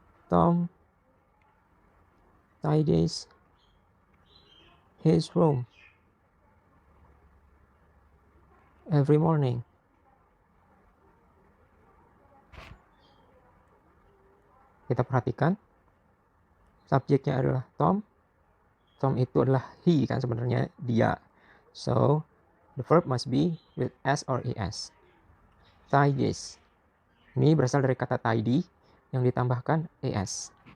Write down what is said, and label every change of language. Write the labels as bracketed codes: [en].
[en] Tom tidies his room every morning. [id] Kita perhatikan, subjeknya adalah Tom. Tom itu adalah he kan sebenarnya, dia. [en] So, the verb must be with s or es. Tidies. [id] Ini berasal dari kata tidy yang ditambahkan es.